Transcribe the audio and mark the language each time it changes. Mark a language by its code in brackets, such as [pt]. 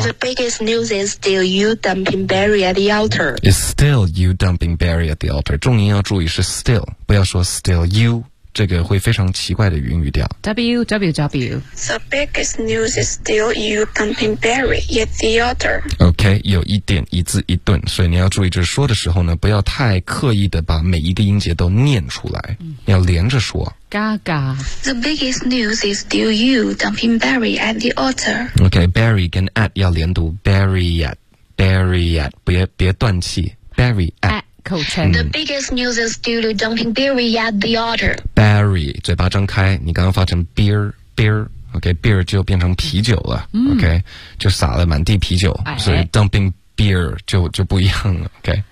[en] The biggest news is still you dumping Barry at the altar. It's still you dumping Barry at the altar. [zh] 重音要注意是 still， 不要说 [en] still you， [zh] 这个会非常奇怪的云语调。 www. [en] The biggest news is still you dumping Barry at the altar. [zh] OK， 有一点一字一顿，所以你要注意，就是说的时候呢，不要太刻意的把每一个音节都念出来，要连着说。 Gaga. [en] The biggest news is still you dumping Barry at the altar. Okay, Barry [zh] 跟 [en] at [zh] 要连读 [en] Barry at [zh] 别断气 [en] Barry at [zh] 口唇、 [en] The biggest news is still you dumping Barry at the altar. [zh] Barry 嘴巴张开，你刚刚发成 beer Okay, beer 就变成啤酒了、Okay, 就洒了满地啤酒、所以 [en] dumping beer [zh] 就不一样了 Okay,